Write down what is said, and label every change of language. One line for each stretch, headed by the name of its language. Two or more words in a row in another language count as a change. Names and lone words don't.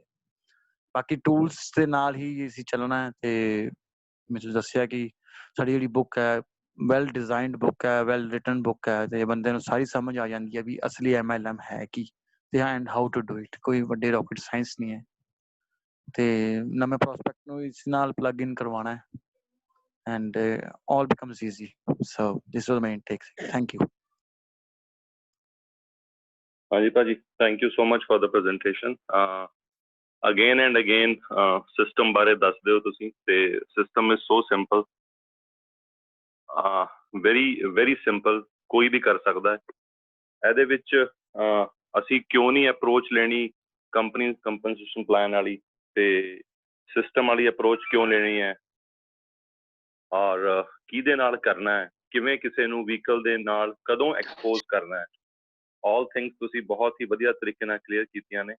Punjabi: ਬਾਕੀ ਟੂਲਸ ਦੇ ਨਾਲ ਹੀ ਅਸੀਂ ਚੱਲਣਾ ਹੈ ਤੇ ਮੈਂ ਤੁਹਾਨੂੰ ਦੱਸਿਆ ਕਿ ਸਾਡੀ ਜਿਹੜੀ ਬੁੱਕ ਹੈ
English: well designed book
Punjabi: ਹੈ,
English: well written book
Punjabi: ਹੈ ਤੇ ਬੰਦੇ ਨੂੰ ਸਾਰੀ ਸਮਝ ਆ ਜਾਂਦੀ ਹੈ ਵੀ ਅਸਲੀ MLM ਹੈ ਕੀ ਤੇ
English: and how to do it.
Punjabi: ਕੋਈ ਵੱਡੇ
English: rocket science
Punjabi: ਨਹੀਂ ਹੈ ਤੇ ਨਵੇਂ ਪ੍ਰੋਸਪੈਕਟ ਨੂੰ ਇਸ ਨਾਲ
English: plug in
Punjabi: ਕਰਵਾਉਣਾ ਹੈ
English: and all becomes easy. So this was my intake. Thank you. Haji Paji, thank you so much for the presentation. Again and again, system
Punjabi: ਬਾਰੇ ਦੱਸਦੇ ਹੋ ਤੁਸੀਂ ਤੇ
English: system is so simple, very simple,
Punjabi: ਕੋਈ ਵੀ ਕਰ ਸਕਦਾ ਹੈ। ਇਹਦੇ ਵਿੱਚ ਅਸੀਂ ਕਿਉਂ ਨਹੀਂ ਅਪਰੋਚ ਲੈਣੀ
English: company compensation plan
Punjabi: ਵਾਲੀ ਤੇ ਸਿਸਟਮ ਵਾਲੀ ਅਪਰੋਚ ਕਿਉਂ ਲੈਣੀ ਹੈ, ਔਰ ਕਿਹਦੇ ਨਾਲ ਕਰਨਾ ਹੈ, ਕਿਵੇਂ ਕਿਸੇ ਨੂੰ ਵਹੀਕਲ ਦੇ ਨਾਲ ਕਦੋਂ ਐਕਸਪੋਜ਼ ਕਰਨਾ ਹੈ,
English: all things
Punjabi: ਤੁਸੀਂ ਬਹੁਤ ਹੀ ਵਧੀਆ ਤਰੀਕੇ ਨਾਲ ਕਲੀਅਰ ਕੀਤੀਆਂ ਨੇ।